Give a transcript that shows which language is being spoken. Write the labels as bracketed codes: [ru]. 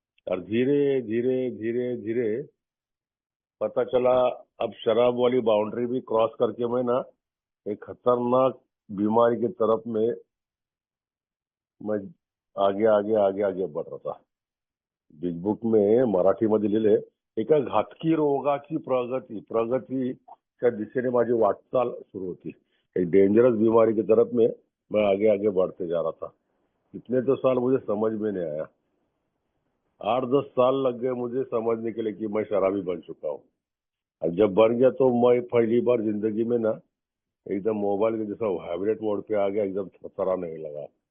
[hi] और धीरे धीरे धीरे धीरे पता चला, अब शराब वाली बाउंड्री भी क्रॉस करके मैं ना एक खतरनाक बीमारी की तरफ में मैं आगे आगे आगे आगे बढ़ रहा था। [mr] बिग बुक में मराठीमध्ये लिहिले, एका घातकी रोगाची प्रगतीच्या दिशेने माझी वाटचाल सुरू होती। [hi] एक डेंजरस बीमारी की तरफ में मैं आगे आगे बढ़ते जा रहा था। इतने तो साल मुझे समझ में नहीं आया। 8-10 साल लग गए मुझे समझने के लिए कि मैं शराबी बन चुका हूँ। और जब बन गया तो मैं पहली बार जिंदगी में ना एकदम मोबाइल के जैसा वाइब्रेट मोड पे आ गया, एकदम थरथराने लगा।